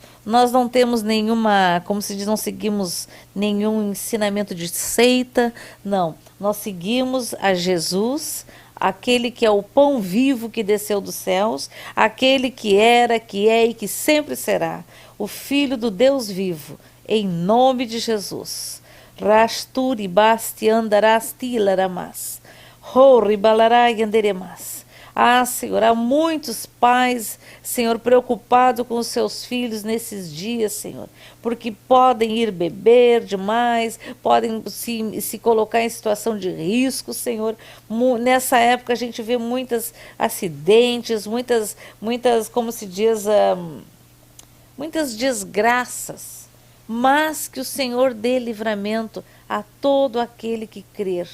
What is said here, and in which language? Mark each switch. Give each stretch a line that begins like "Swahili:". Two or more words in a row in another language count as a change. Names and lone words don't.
Portuguese: Nós não temos nenhuma, como se diz, não seguimos nenhum ensinamento de seita, não. Nós seguimos a Jesus, aquele que é o pão vivo que desceu dos céus, aquele que era, que é e que sempre será, o Filho do Deus vivo, em nome de Jesus. Rasturi basti andarasti laramas, hori balarai anderemas. Ah, Senhor, há muitos pais, Senhor, preocupados com os seus filhos nesses dias, Senhor, porque podem ir beber demais, podem se colocar em situação de risco, Senhor. Nessa época a gente vê muitos acidentes, muitas, como se diz, muitas desgraças, mas que o Senhor dê livramento a todo aquele que crer.